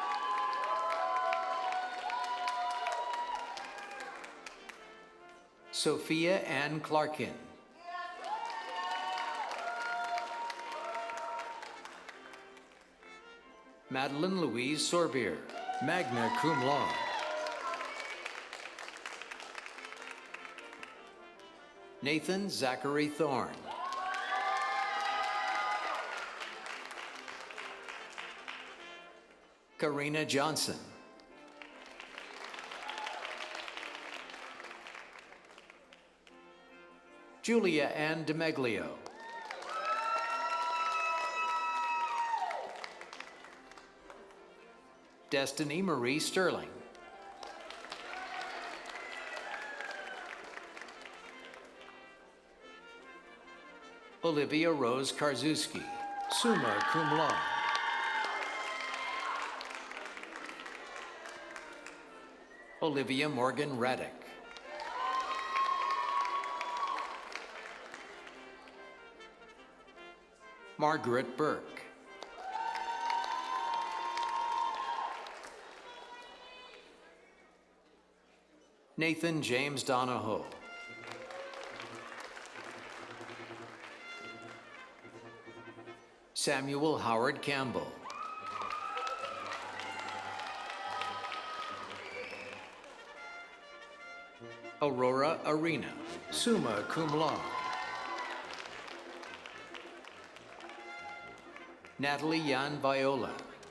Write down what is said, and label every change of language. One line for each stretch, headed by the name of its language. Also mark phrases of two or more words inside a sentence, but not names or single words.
English: Sophia Ann Clarkin. Madeline Louise Sorbier,
Latin: magna cum laude.
English: Nathan Zachary Thorne. Karina Johnson. Julia Ann DeMeglio. Destiny Marie Sterling. Olivia Rose Karzuski,
Latin: summa cum laude.
English: Olivia Morgan Raddick. Margaret Burke. Nathan James Donahoe. Samuel Howard Campbell. Aurora Arena,
Latin: summa cum laude.
English: Natalie Yan Viola.